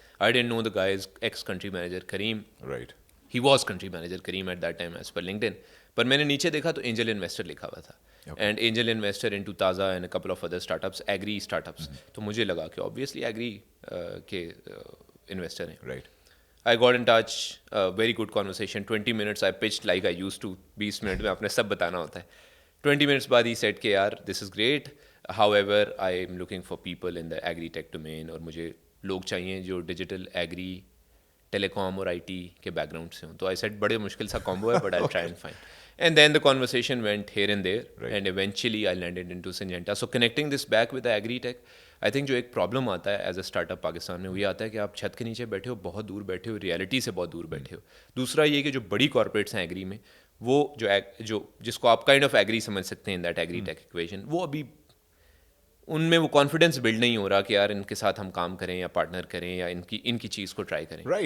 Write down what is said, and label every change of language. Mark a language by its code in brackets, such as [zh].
[en] I didn't know the guy is ex country manager Careem. He was country manager Careem at that time as per LinkedIn. پر [ur] میں نے نیچے دیکھا تو [en] angel investor [ur] لکھا ہوا تھا, [en] And angel investor into Tazah and a couple of other startups, agri startups. [ur] تو مجھے لگا کہ آبویسلی ایگری کے انویسٹر ہیں. [en] I got in touch, very good conversation, 20 minutes I pitched like I used to. [ur] 20 minute میں آپ نے سب بتانا ہوتا ہے. 20 minutes بعد he said کہ یار [en] this is great, however I am looking for people in the agri tech domain, [ur] اور مجھے لوگ چاہیے جو ڈیجیٹل, ایگری, ٹیلی کام اور IT کے بیک گراؤنڈ سے ہوں. [en] تو I said [ur] بڑے مشکل سا کامبو ہے, [en] but I'll try and find. And then the conversation went here and there, and eventually I landed into Syngenta. So connecting this back with the agri tech, [ur] I think جو ایک problem آتا ہے as a start up Pakistan میں, وہ یہ آتا ہے کہ آپ چھت کے نیچے بیٹھے ہو, بہت دور بیٹھے ہو, ریئلٹی سے بہت دور بیٹھے ہو. دوسرا یہ کہ جو بڑی کارپوریٹس ہیں ایگری میں, وہ جو جس کو آپ کائنڈ آف ایگری سمجھ سکتے ہیں in that agri tech equation, وہ ابھی ان میں وہ کانفیڈینس بلڈ نہیں ہو رہا کہ یار ان کے ساتھ ہم کام کریں یا پارٹنر کریں یا ان کی چیز کو ٹرائی کریں.